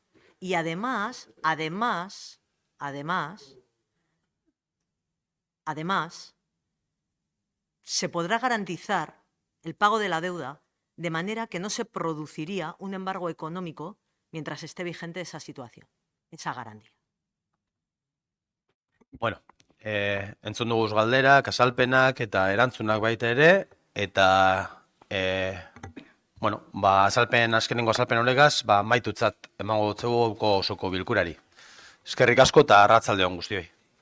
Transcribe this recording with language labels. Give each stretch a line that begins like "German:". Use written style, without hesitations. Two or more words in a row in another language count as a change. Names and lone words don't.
Spanish: Y además, se podrá garantizar el pago de la deuda de manera que no se produciría un embargo económico mientras esté vigente esa situación, esa garantía.
Basque: Bueno, entzun dugu galderak, azalpenak eta erantzunak baita ere, eta azkenengo azalpen honegaz, maitutzat emango dutzegu osoko bilkurari. Eskerrik asko eta arratsalde on guztioi.